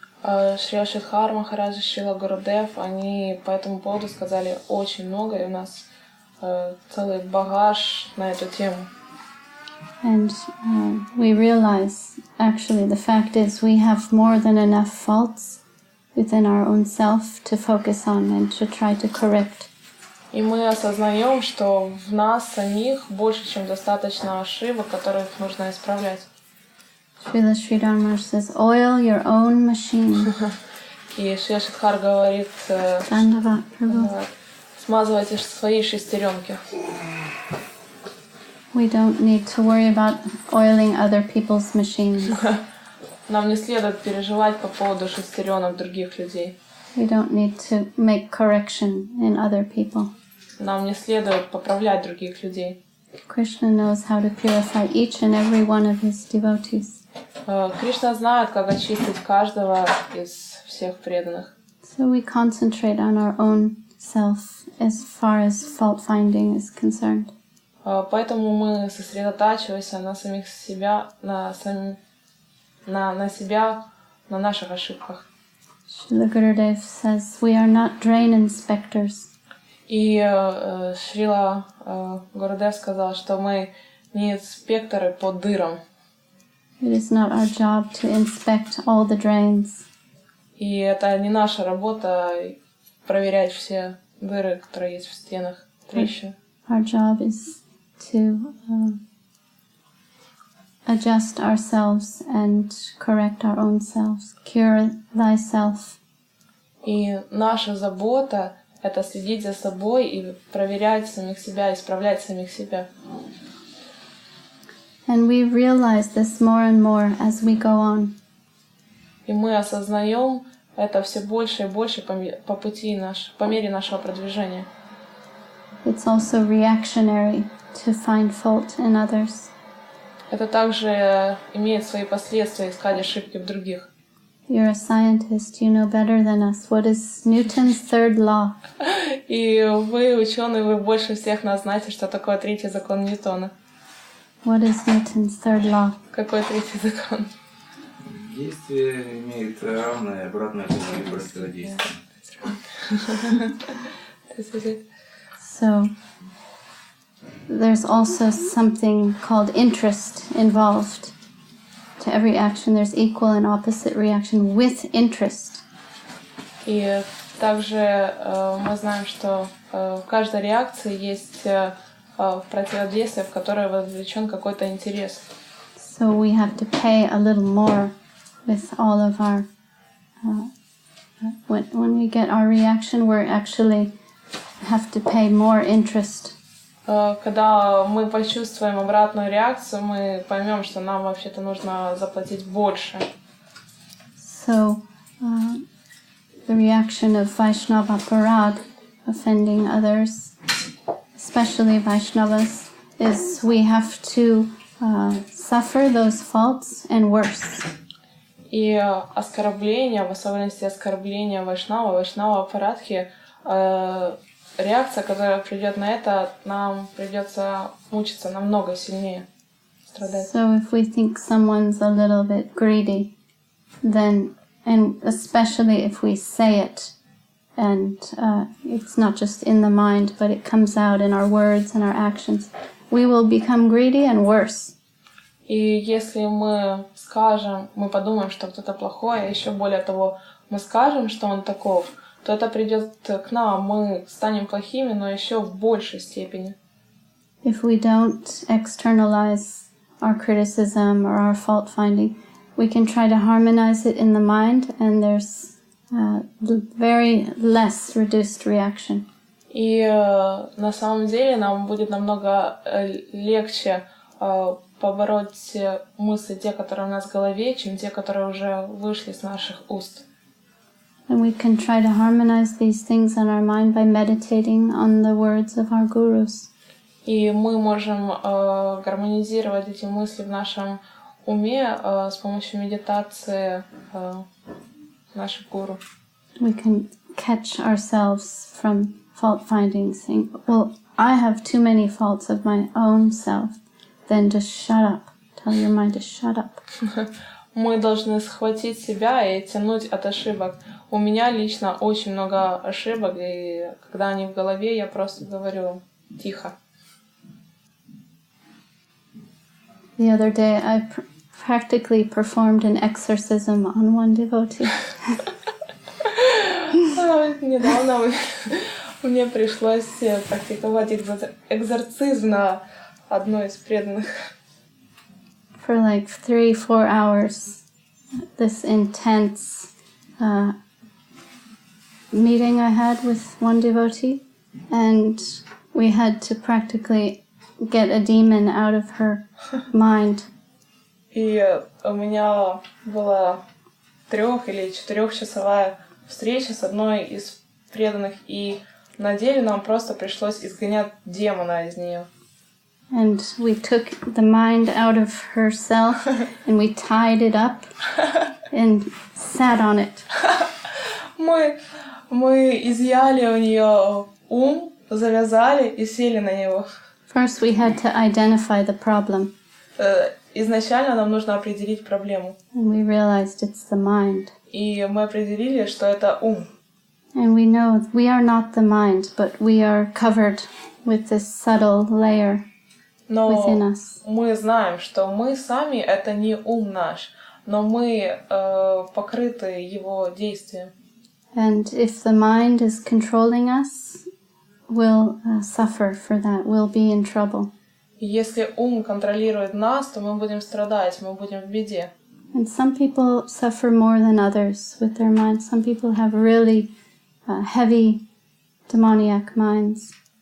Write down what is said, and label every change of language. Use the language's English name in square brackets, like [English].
[Russian] Шрила Шридхар Махарадж и Шрила Гурудев, они по этому поводу сказали очень много, и у нас целый багаж на эту тему. [English] And we realize, actually, the fact is we have more than enough faults within our own self to focus on and to try to correct. [Russian] И мы осознаем, что в нас самих больше, чем достаточно ошибок, которых нужно исправлять. [English] Srila Sridhar Maharaj says, oil your own machine. [Russian] И Шри Шидхар говорит, [English] Dandavat, Prabhu. [Russian] смазывайте свои шестеренки. [English] We don't need to worry about oiling other people's machines. [Russian] Нам не следует переживать по поводу шестеренок других людей. [English] We don't need to make correction in other people. [Russian] Нам не следует поправлять других людей. [English] Krishna knows how to purify each and every one of his devotees. [Russian] Кришна знает, как очистить каждого из всех преданных. [English] So we concentrate on our own self as far as fault finding is concerned. [Russian] Поэтому мы сосредотачиваемся на самих себя, на себя, на наших ошибках. [English] Srila Gurudev says, we are not drain inspectors. [Russian] И Шрила Гурудев сказал, что мы не инспекторы по дырам. [English] It is not our job to inspect all the drains. [Russian] И это не наша работа проверять все дыры, которые есть в стенах, трещины. [English] Our job is to adjust ourselves and correct our own selves. Cure thyself. [Russian] И наша забота — это следить за собой и проверять самих себя, исправлять самих себя. [English] And we realize this more and more as we go on. [Russian] И мы осознаем это все больше и больше по пути по мере нашего продвижения. [English] It's also reactionary to find fault in others. [Russian] Это также имеет свои последствия искать ошибки в других. [English] You're a scientist, you know better than us. What is Newton's third law? [Russian] И вы, ученые, вы больше всех нас знаете, что такое третий закон Ньютона. [English] What is Newton's third law? [Russian] Какой третий закон? Действие имеет равное и обратное противодействие. [English] So, there's also something called interest involved. To every action, there's equal and opposite reaction with interest. [Russian] И также мы знаем, что в каждой реакции есть противодействие, в которое вовлечен какой-то интерес. [English] So we have to pay a little more with all of our... when we get our reaction, we actually have to pay more interest. [Russian] Когда мы почувствуем обратную реакцию, мы поймем, что нам вообще-то нужно заплатить больше. [English] So, the reaction of Vaishnava Parad, offending others, especially Vaishnavas, is we have to suffer those faults and worse. [Russian] И оскорбление, в особенности оскорбление Вайшнава Апарадхи, реакция, которая придет на это, нам придется мучиться намного сильнее, страдать. [English] So if we think someone's a little bit greedy, then, and especially if we say it, and it's not just in the mind, but it comes out in our words and our actions, we will become greedy and worse. [Russian] И если мы скажем, мы подумаем, что кто-то плохой, а еще более того, мы скажем, что он таков, то это придет к нам, мы станем плохими, но еще в большей степени. [English] If we don't externalize our criticism or our fault finding, we can try to harmonize it in the mind, and there's very less reduced reaction. [Russian] И на самом деле нам будет намного легче побороть мысли, те, которые у нас в голове, чем те, которые уже вышли с наших уст. [English] And we can try to harmonize these things in our mind by meditating on the words of our gurus. [Russian] И мы можем гармонизировать эти мысли в нашем уме с помощью медитации наших гуру. [English] We can catch ourselves from fault finding, saying, well, I have too many faults of my own self. Then just shut up. Tell your mind to shut up. [Russian] Мы должны схватить себя и тянуть от ошибок. У меня лично очень много ошибок, и когда они в голове, я просто говорю тихо. [English] The other day, I practically performed an exorcism on one devotee. [Russian] Недавно Мне пришлось практиковать экзорцизм на одной из преданных. [English] For like 3-4 hours, this intense meeting I had with one devotee, and we had to practically get a demon out of her mind. [Russian] И у меня была 3- или 4-часовая встреча с одной из преданных, и на деле нам просто пришлось изгонять демона из нее. [English] And we took the mind out of herself and we tied it up and sat on it. [Russian] Мы изъяли у нее ум, завязали и сели на него. [English] First we had to identify the problem. [Russian] Изначально нам нужно определить проблему. [English] And we realized it's the mind. [Russian] И мы определили, что это ум. [English] And we know we are not the mind, but we are covered with this subtle layer within us. [Russian] Но мы знаем, что мы сами это не ум наш, но мы покрыты его действием. [English] And if the mind is controlling us, we'll suffer for that. We'll be in trouble. [Russian] И если ум контролирует нас, то мы будем страдать, мы будем в беде. [English] And some people suffer more than others with their mind. Some people have really heavy demoniac minds.